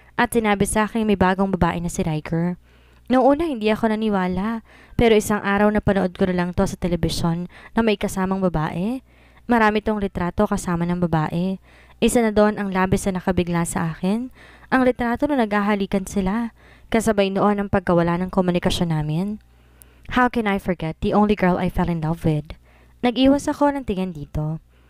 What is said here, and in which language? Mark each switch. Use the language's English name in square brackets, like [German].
[Filipino] At sinabi sa akin may bagong babae na si Riker. Noong una hindi ako naniwala, pero isang araw na panood ko na lang to sa telebisyon na may kasamang babae. Marami tong litrato kasama ng babae. Isa na doon ang labis na nakabigla sa akin. Ang litrato na naghahalikan sila, kasabay noon ang pagkawala ng komunikasyon namin. [English] How can I forget the only girl I fell in love with? [Filipino] Nag-iwas ako ng tingin dito.